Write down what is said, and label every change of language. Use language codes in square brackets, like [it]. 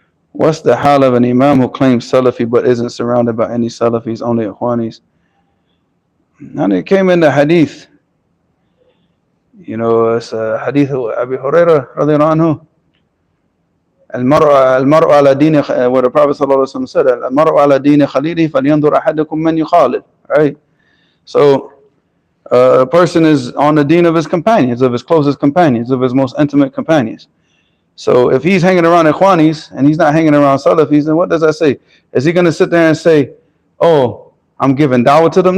[en] What's the hal of an imam who claims Salafi but isn't surrounded by any Salafis, only Ikhwanis? And it came in the hadith. You know, it's a hadith of Abu Hurairah radiallahu anhu. [ar] المرء على دين [en] what the Prophet ﷺ said, [ar] المرء على دين خليله فلينظر أحدكم من يخالل. [en] Right? So a person is on the deen of his companions, of his closest companions, of his most intimate companions. So if he's hanging around Ikhwanis and he's not hanging around Salafis, then what does that say? Is he going to sit there and say, oh, I'm giving dawah to them?